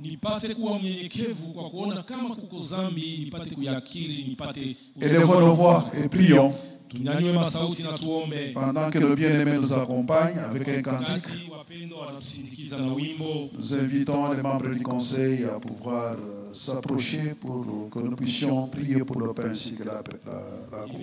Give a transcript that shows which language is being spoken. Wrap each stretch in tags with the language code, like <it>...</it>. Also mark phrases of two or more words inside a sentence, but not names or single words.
<sw>nipate kuwa mnyenyekevu kwa kuona kama kuko dhambi, nipate kuyakiri, nipate</sw> <fr>Élevons nos voix et prions.</fr> <sw>Tunyanyue masauti na tuombe.</sw> <fr>Pendant que le bien-aimé nous accompagne avec un cantique,</fr> <sw>Wakati wapendwa wanatusindikiza na wimbo,</sw> <fr>nous invitons les membres du conseil à pouvoir s'approcher pour que nous puissions prier pour le pain ainsi que la coupe.</fr>